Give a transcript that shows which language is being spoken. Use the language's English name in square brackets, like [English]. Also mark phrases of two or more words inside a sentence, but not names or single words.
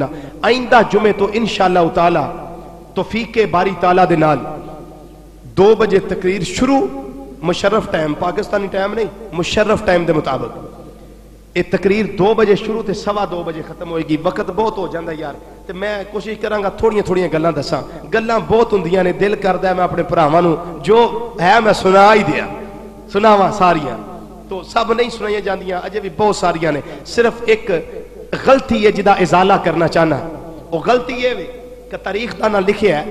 [Punjabi] آئندہ جمعے تو [Arabic] انشاءاللہ تعالی [Punjabi] توفیق باری تعالی دے نال 2 بجے تقریر شروع, مشرف ٹائم, پاکستانی ٹائم نہیں, مشرف ٹائم دے مطابق. یہ تقریر 2 بجے شروع تے 2:15 بجے ختم ہوئے گی. وقت بہت ہو جاندہ یار, تے میں کوشش کراں گا تھوڑیاں گلاں دساں. گلاں بہت ہوندیاں نے, دل کردا ہے میں اپنے بھراواں نو جو ہے میں سنا ہی دیا, سناواں ساریاں. تو سب نہیں سنائیاں جاندیاں, اجے بھی بہت ساریاں نے. صرف ایک غلطی ہے جدا ازالہ کرنا چاہنا. وہ غلطی یہ کہ تاریخ دا نہ لکھیا ہے